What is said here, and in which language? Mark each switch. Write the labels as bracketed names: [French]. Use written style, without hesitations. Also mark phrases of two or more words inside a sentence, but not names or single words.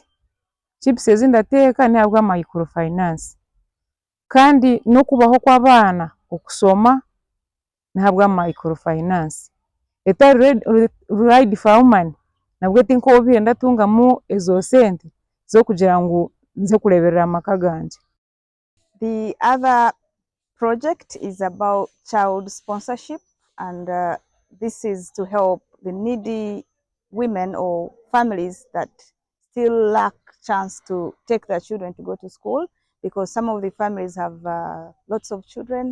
[Nyankole] Chips ezi ndateeka nihabwa microfinance. Kandi n'okubaho kw'abaana okusoma nihabwa microfinance. Etari Ride for Women nabwe tinkubiire ndatungamu ezo sente z'okugira ngu nze kureberera amaka ganje. [English] The other project is about child sponsorship, and this is to help the needy women or families that still lack chance to take their children to go to school, because some of the families have lots of children.